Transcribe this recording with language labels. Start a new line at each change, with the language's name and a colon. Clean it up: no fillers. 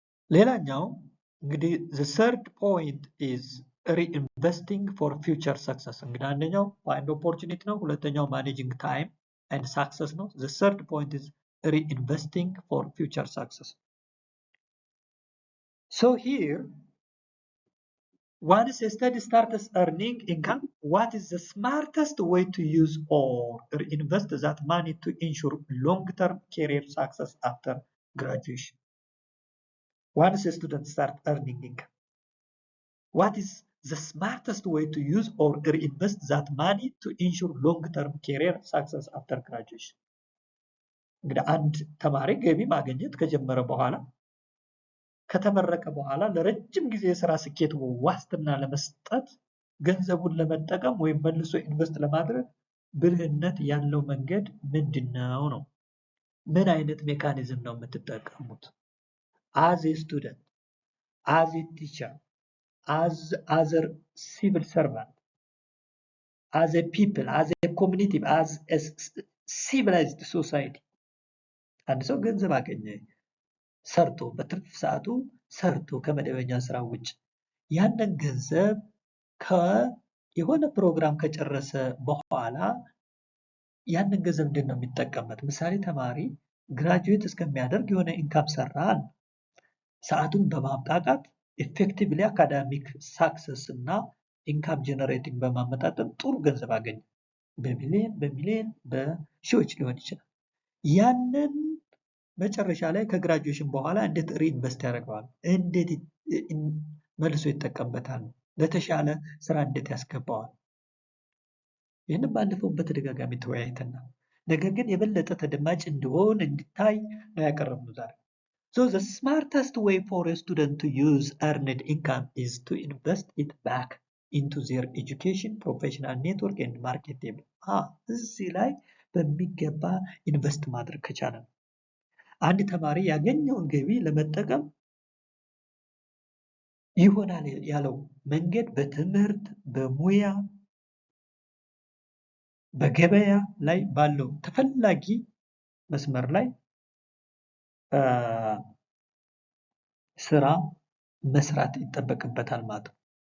Amharic: ሌላኛው እንግዲህ
English: the third point is reinvesting for future success.
Amharic: እንግዲህ አንደኛው
English: find opportunity
Amharic: ነው፣ ሁለተኛው
English: managing time and success
Amharic: ነው።
English: the third point is reinvesting for future success. So here once a study starts earning income, what is the smartest way to use or reinvest that money to ensure long-term career success after graduation? Once a student starts earning income, what is the smartest way to use or reinvest that money to ensure long-term career success after graduation?
Amharic: እንግዲህ አንድ ተማሪ ገቢ ማግኘት ከጀመረ በኋላ ከተመረቀ በኋላ ለረጅም ጊዜ የሥራ ስኬት ዋስትና ለመስጠት ገንዘቡን ለመጠቀም ወይም መልሶ ኢንቨስት ለማድረግ ብልህነት ያለው መንገድ ምንድነው ነው? ምን አይነት ሜካኒዝም ነው የምትጠቀሙት?
English: as a student, as a teacher, as other civil servant, as a people, as a community, as a civilized society.
Amharic: አንድ ሰው ገንዘብ አገኘ ሰርቶ በትርፍ ሰዓቱ ሰርቶ ከመደበኛ ስራ ውጭ ያንን ገንዘብ የሆነ ፕሮግራም ከጨረሰ በኋላ ያንን ገንዘብ እንዴት ነው የሚጠቀምበት? ምሳሌ ተማሪ ግራጁዌት እስከሚያደርግ የሆነ ኢንካም ሰራን ሰዓቱን በማብቃቃት ኢፌክቲቭሊ አካዳሚክ ሳክሰስ እና ኢንካም ጀነሬቲንግ በማመጣጠን ጥሩ ገንዘብ አገኘ። በሚሊዮን በሺዎች ሊሆን ይችላል። ያንን መጨረሻ ላይ ከግራጁዌሽን በኋላ እንዴት ሪኢንቨስት ያደርገዋል? እንዴት መልሶ ይጠቀምበታል? ለተሻለ ስራ እንዴት ያስገባዋል? ይህንን ባለፈው በተደጋጋሚ ተወያይተናል። ነገር ግን የበለጠ ተደማጭ እንዲሆን እንዲታይ ነው ያቀረብነው ዛሬ።
English: So the smartest way for a student to use earned income is to invest it back into their education, professional network and marketable.
Amharic: እዚህ ላይ በሚገባ ኢንቨስት ማድረግ ከቻለ ነው። አንድ ተማሪ ያገኘውን ገቢ ለመጠቀም ይሆናል ያለው መንገድ በትምህርት፣ በሙያ፣ በገበያ ላይ ባለው ተፈላጊ መስመር ላይ ስራ መስራት ይጠበቅበታል ማለት ነው።